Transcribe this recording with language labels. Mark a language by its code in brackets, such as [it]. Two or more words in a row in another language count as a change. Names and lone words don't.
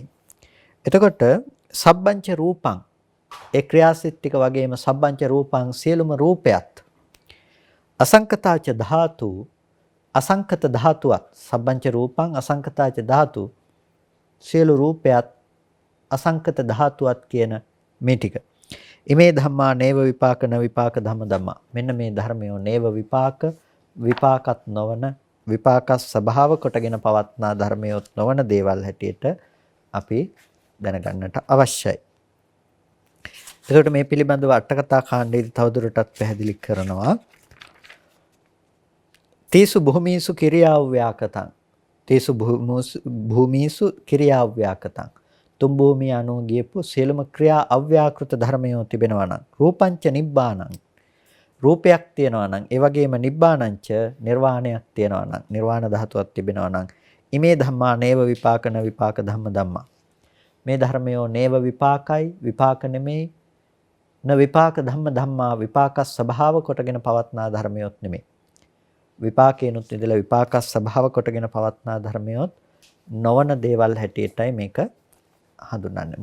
[si] එතකොට [pi] සබ්බංච රූපං [si] ඒ ක්‍රියාසිත ටික වගේම [pi] සබ්බංච රූපං [si] සියලුම රූපයත් [pi] අසංකතාච ධාතු [si] අසංකත ධාතුවත් [pi] සබ්බංච රූපං අසංකතාච ධාතු [si] සියලු රූපයත් අසංකත ධාතුවත් කියන මේ ටික. [pi] ඉමේ ධම්මා නේව විපාක න විපාක ධම්මා. [si] මෙන්න මේ ධර්මයෝ නේව විපාකත් නොවන විපාක ස්වභාව කොටගෙන පවත්නා ධර්මයොත් නොවන දේවල් හැටියට අපි දැනගන්නට අවශ්‍යයි. එතකොට මේ පිළිබඳව අටකතා කාණ්ඩයේදී තවදුරටත් පැහැදිලි කරනවා. [pi] තීසු භූමීසු කිරියාව්‍යාකතං. තීසු භූමීසු කිරියාව්‍යාකතං. [si] තුන් භූමිය අනුව ගියපු සියලුම ක්‍රියා අව්‍යාකෘත ධර්මයෝ තිබෙනවා නම් [pi] රූපංච නිබ්බානං. [si] රූපයක් තියෙනවා නම් ඒ වගේම නිබ්බානංච නිර්වාණයක් තියෙනවා නම් නිර්වාණ ධාතුවක් තිබෙනවා නම් [pi] ඉමේ ධම්මා නේව විපාක න විපාක ධම්මා. [si] මේ ධර්මයෝ නේව විපාකයි විපාක නෙමෙයි [pi] න විපාක ධම්මා [si] විපාක ස්වභාව කොටගෙන පවත්නා ධර්මයොත් නෙමෙයි. විපාකේනුත් ඉඳලා විපාක ස්වභාව කොටගෙන පවත්නා ධර්මයොත් නොවන දේවල් හැටියටයි මේක හඳුන්වන්නේ.